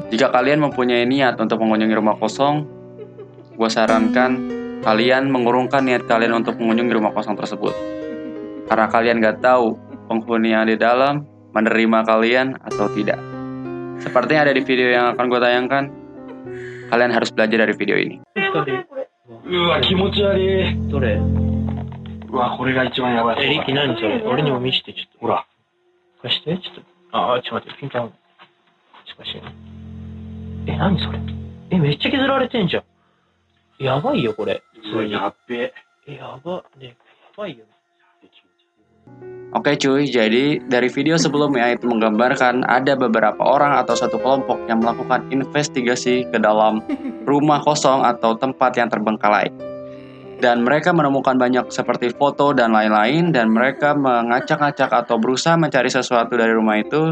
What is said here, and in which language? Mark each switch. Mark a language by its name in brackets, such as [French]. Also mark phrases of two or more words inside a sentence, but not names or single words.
[Indonesian] Jika kalian mempunyai niat untuk mengunjungi rumah kosong, gue sarankan kalian mengurungkan niat kalian untuk mengunjungi rumah kosong tersebut. Karena kalian gak tahu penghuni yang di dalam menerima kalian atau tidak. Seperti yang ada di video yang akan gue tayangkan, kalian harus belajar dari video ini. [Japanese] うわ、気持ち悪い。どれうわ、これが一番やばい。リキ何それ俺にも見せてちょっと。ほら。貸してちょっと。ちょっと待って、ピント合う。しかし。何それめっちゃ削られてんじゃん。やばいよ、これ。うわ、やっべ。やば。ね、やばいよ。 [Indonesian] Oke cuy, jadi dari video sebelumnya itu menggambarkan ada beberapa orang atau satu kelompok yang melakukan investigasi ke dalam rumah kosong atau tempat yang terbengkalai. Dan mereka menemukan banyak seperti foto dan lain-lain, dan mereka mengacak-acak atau berusaha mencari sesuatu dari rumah itu.